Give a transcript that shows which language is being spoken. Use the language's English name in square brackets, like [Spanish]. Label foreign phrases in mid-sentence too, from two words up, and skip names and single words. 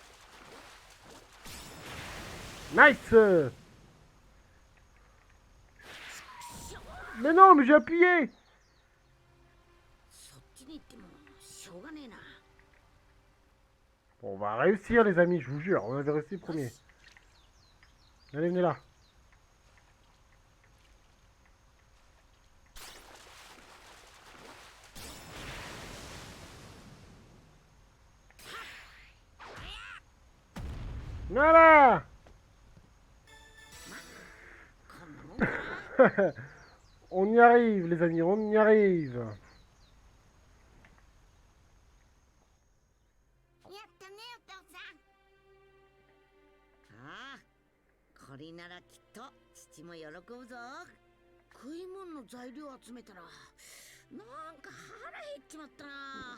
[English] Nice. [French] Mais non, mais j'ai appuyé. [Japanese] そっちに行ってもしょうがねえな。 [French] Bon, on va réussir, les amis, je vous jure. On avait réussi le premier. Allez, venez là. Voilà. [Japanese] こんなもんかな。 [French] On y arrive, les amis, on y arrive. [Japanese] やったねお父さん。ああ、これならきっと父も喜ぶぞ。食い物の材料集めたらなんか腹減っちまったな。